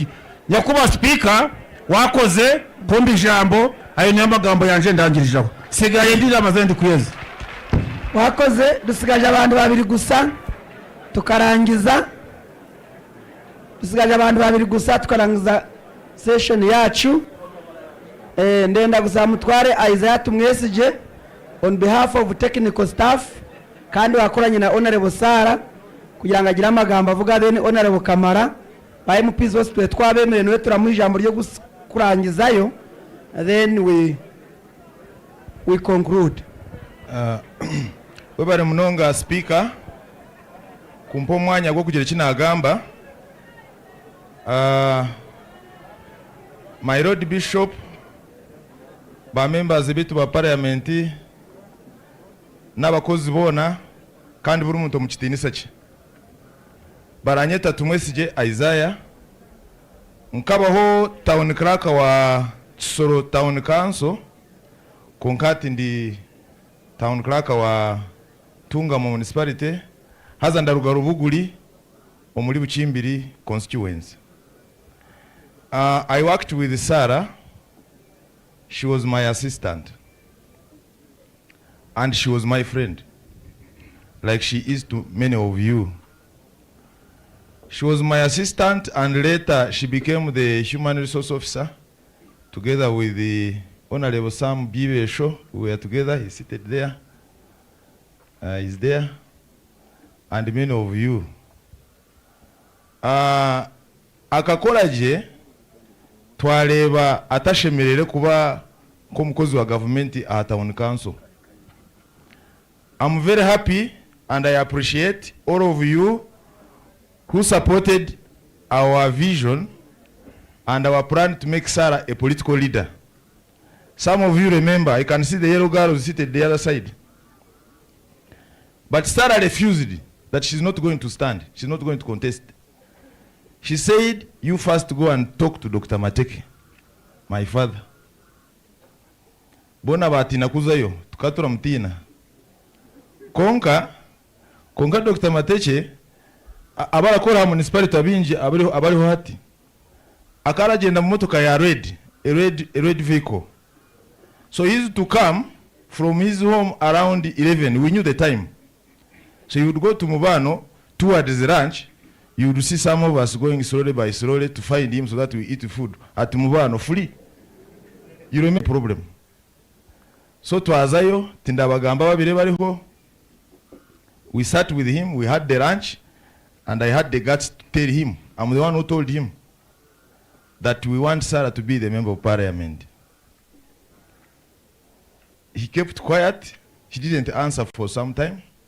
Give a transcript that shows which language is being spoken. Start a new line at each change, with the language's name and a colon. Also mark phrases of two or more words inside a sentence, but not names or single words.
Kinyarwanda: Nyakubahwa Speaker, wakoze kumbi ijambo, ayo ni amagambo yanje ndangirijeho, sigaye ndira ndi kuyeza. Wakoze, dusigaje abantu babiri gusa tukarangiza, tukarangiza session yacu. Ndenda gusaba mutware Isaiah tumwesije
English: on behalf of technical staff,
Kinyarwanda: kandi wakoranye na Honorable Sara kugira ngo agire amagambo avuga, then Honorable Kamara ba MPs bose twe twabemere niwe turamuha ijambo ryo kurangizayo,
English: then we conclude.
Nyankole: Webare munonga Speaker kumpa umwanya gwo kugira kinagamba.
English: My Lord Bishop,
Nyankole: ba members bitu ba parliament n'abakozi bona kandi buri muntu mu kitinisa cye, baranyeta tumwesije Isaiah nkabaho
English: town clerk
Nyankole: wa Kisoro Town Council, konkati ndi
English: town clerk
Nyankole: wa Tunga mu municipality, haza ndaruga Rubuguri omuli Bukimbiri constituency.
English: I worked with Sarah. She was my assistant and she was my friend, like she is to many of you. She was my assistant and later she became the human resource officer together with the Honorable Sam Bibesho. We were together, he's seated there, he's there, and many of you.
Nyankole: Akakoraje twareba atashemerere kuba ko mukozi wa government at Town Council.
English: I'm very happy and I appreciate all of you who supported our vision and our plan to make Sarah a political leader. Some of you remember, I can see the yellow girl who seated the other side. But Sarah refused that she's not going to stand, she's not going to contest. She said, you first go and talk to Dr. Mateke, my father.
Nyankole: Bona batina kuzayo, tukatura mtina. Konka Dr. Mateke, abarakora municipality abinji abariho hati. Akaragenda mu motoka ya
English: a red vehicle. So he used to come from his home around 11. We knew the time. So he would go to Mubano towards the ranch. You would see some of us going slowly by slowly to find him so that we eat food at Mubano free. You remember the problem.
Nyankole: So twazayo tindabagamba babire bariho.
English: We sat with him, we had the ranch, and I had the guts to tell him, I'm the one who told him that we want Sarah to be the member of parliament. He kept quiet, he didn't answer for some time.